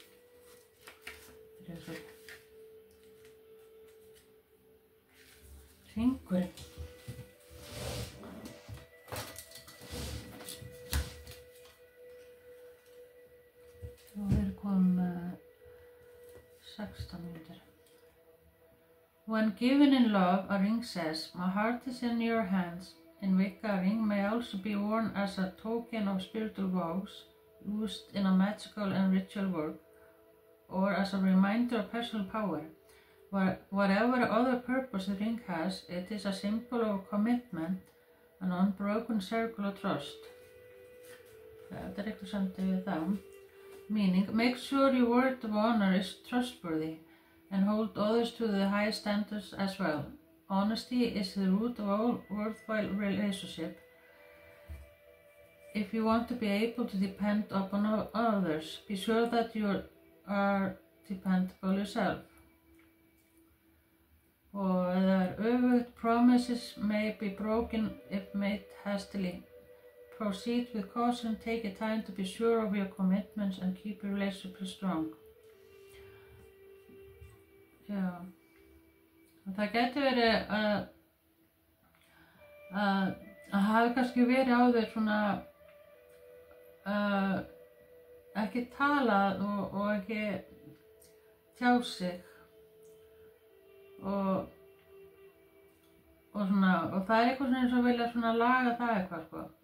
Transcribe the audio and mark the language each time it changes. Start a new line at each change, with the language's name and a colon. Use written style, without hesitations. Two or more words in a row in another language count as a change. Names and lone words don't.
Icelandic: Hringurinn. Og við komum 16 mínútur.
English: When given in love, a ring says, "My heart is in your hands." In Wicca, a ring may also be worn as a token of spiritual vows, used in a magical and ritual work, or as a reminder of personal power. Whatever other purpose the ring has, it is a symbol of commitment, an unbroken circle of trust.
Icelandic: Þetta eitthvað samtið við það.
English: Meaning, make sure your word of honor is trustworthy and hold others to the high standards as well. Honesty is the root of all worthwhile relationship. If you want to be able to depend upon others, be sure that you are dependable yourself.
Icelandic: Og eða öfugt,
English: promises may be broken if made hastily. Proceed with caution, take your time to be sure of your commitments and keep your relationship strong.
Icelandic: Já. Og það gæti verið að hafi kannski verið áður svona ekki talað og ekki tjá sig og svona, og það eitthvað svona eins og vilja svona laga það eitthvað, sko.